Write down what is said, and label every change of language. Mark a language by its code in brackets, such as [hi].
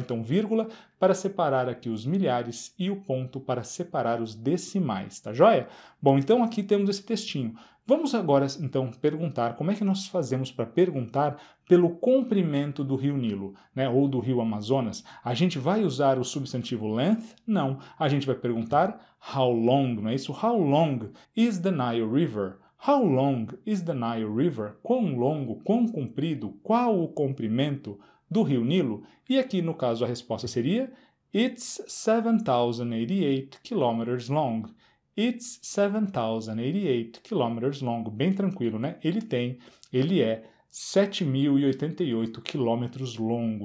[pt] Então vírgula para separar aqui os milhares e o ponto para separar os decimais, tá joia? Bom, então aqui temos esse textinho. Vamos agora, então, perguntar como é que nós fazemos para perguntar pelo comprimento do rio Nilo, né, ou do rio Amazonas. A gente vai usar o substantivo length? Não. A gente vai perguntar how long, não é isso? [en] How long is the Nile River? How long is the Nile River? [pt] Quão longo, quão comprido, qual o comprimento do rio Nilo? E aqui, no caso, a resposta seria [en] It's 7,088 kilometers long. It's 7,088 kilometers long. [pt] Bem tranquilo, né? Ele é 7.088 quilômetros longo.